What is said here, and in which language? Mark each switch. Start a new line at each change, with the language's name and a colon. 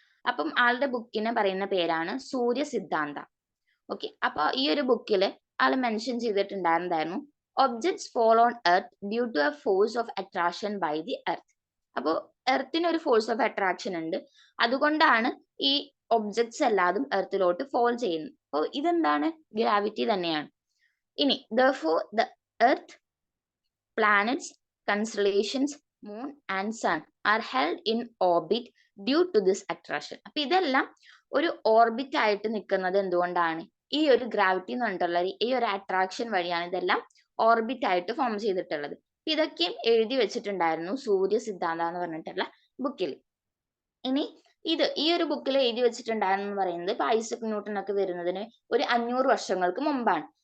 Malayalam: അപ്പം ആളുടെ ബുക്കിന് പറയുന്ന പേരാണ് സൂര്യ സിദ്ധാന്ത. ഓക്കെ, അപ്പൊ ഈ ഒരു ബുക്കിൽ ആൾ mention ചെയ്തിട്ടുണ്ടായിരുന്നതായിരുന്നു
English: Objects fall on earth due to a force of attraction by the earth.
Malayalam: അപ്പോൾ എർത്തിന് ഒരു ഫോഴ്സ് ഓഫ് അട്രാക്ഷൻ ഉണ്ട്, അതുകൊണ്ടാണ് ഈ ഒബ്ജക്ട്സ് എല്ലാതും എർത്തിലോട്ട് ഫോൾ ചെയ്യുന്നത്. അപ്പോൾ ഇതെന്താണ്? ഗ്രാവിറ്റി തന്നെയാണ്.
English: ഇനി therefore the earth, planets, constellations, moon and sun are held in orbit due to this attraction.
Malayalam: അപ്പൊ ഇതെല്ലാം ഒരു ഓർബിറ്റ് ആയിട്ട് നിൽക്കുന്നത് എന്തുകൊണ്ടാണ്? ഈ ഒരു ഗ്രാവിറ്റി എന്ന് പറഞ്ഞിട്ടുള്ള ഈ ഒരു അട്രാക്ഷൻ വഴിയാണ് ഇതെല്ലാം ഓർബിറ്റ് ആയിട്ട് ഫോം ചെയ്തിട്ടുള്ളത്. ഇതൊക്കെയും എഴുതി വെച്ചിട്ടുണ്ടായിരുന്നു സൂര്യ സിദ്ധാന്ത എന്ന് പറഞ്ഞിട്ടുള്ള ബുക്കിൽ. ഇനി ഈ ഒരു ബുക്കിൽ എഴുതി വെച്ചിട്ടുണ്ടായിരുന്നു പറയുന്നത് ഇപ്പൊ ഐസക് ന്യൂട്ടൺ ഒക്കെ വരുന്നതിന് ഒരു 500 വർഷങ്ങൾക്ക് മുമ്പാണ്.